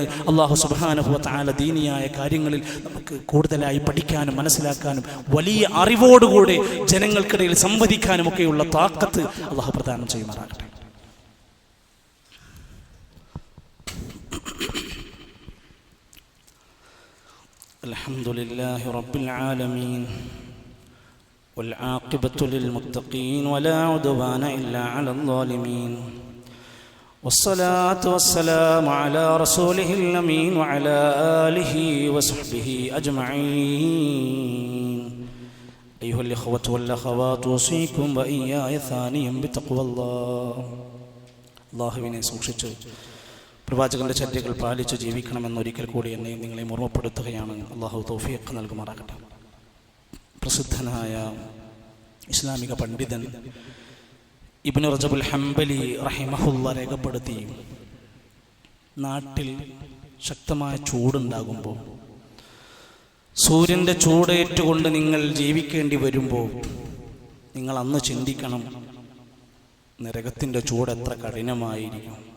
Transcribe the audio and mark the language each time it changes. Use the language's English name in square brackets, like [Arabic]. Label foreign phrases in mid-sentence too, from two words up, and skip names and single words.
[Arabic] الله سبحانه وتعالى [Malayalam] ദീനിയായ കാര്യങ്ങളിൽ നമുക്ക് കൂടുതലായി പഠിക്കാനും മനസ്സിലാക്കാനും വലിയ അറിവോടുകൂടെ ജനങ്ങൾക്കിടയിൽ സംവദിക്കാനും ഒക്കെയുള്ള താക്കത്ത് അല്ലാഹു പ്രദാനം ചെയ്യുമാറാകട്ടെ. [Arabic] الحمد لله رب العالمين والعاقبة للمتقين ولا عدوان إلا على الظالمين والصلاة والسلام على رسوله الأمين وعلى آله وصحبه أجمعين. أيها الإخوة والأخوات أوصيكم وإياي ثانيا بتقوى الله. [Malayalam] അല്ലാഹുവിനെ സൂക്ഷിച്ച് പ്രവാചകന്റെ ചര്യകൾ പാലിച്ച് ജീവിക്കണമെന്നൊരിക്കൽ കൂടി എന്നെയും നിങ്ങളെയും ഓർമ്മപ്പെടുത്തുകയാണ്. അല്ലാഹു തൗഫീഖ് നൽകുമാറാകട്ടെ. പ്രസിദ്ധനായ ഇസ്ലാമിക പണ്ഡിതൻ ഇബ്നു റജബുൽ ഹംബലി റഹിമഹുല്ല രേഖപ്പെടുത്തി, നാട്ടിൽ ശക്തമായ ചൂടുണ്ടാകുമ്പോൾ, സൂര്യൻ്റെ ചൂടേറ്റുകൊണ്ട് നിങ്ങൾ ജീവിക്കേണ്ടി വരുമ്പോൾ നിങ്ങൾ അന്ന് ചിന്തിക്കണം, നരകത്തിൻ്റെ ചൂട് എത്ര കഠിനമായിരിക്കും.